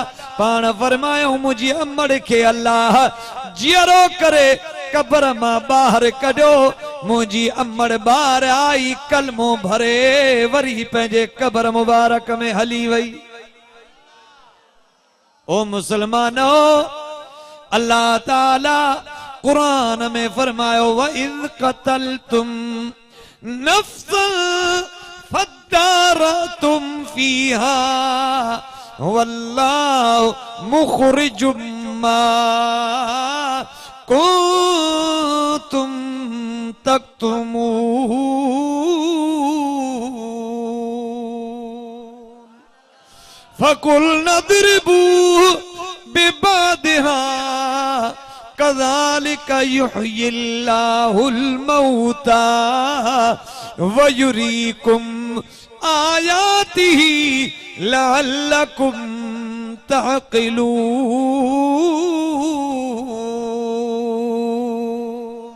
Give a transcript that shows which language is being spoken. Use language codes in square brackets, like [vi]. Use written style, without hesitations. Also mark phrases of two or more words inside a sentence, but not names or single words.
[sd] पाण फरमायो मुंहिंजी अम्मड़ खे अल्लाह जीअरो करे कब्र मां ॿाहिरि कढियो। मुंहिंजी अम्मड़ ॿाहिरि आई, कलमो भरे वरी पंहिंजे कब्र मुबारक में हली वई। ओ मुसलमानो, अल्लाह ताला कुरान में फरमायो [ar] وإذ قتلتم نفسا فادارأتم فيها والله مخرج ما كنتم تكتمون فقلنا اضربوه ببعضها كذلك يحيي الله الموتى ويريكم آياته لعلكم تعقلون.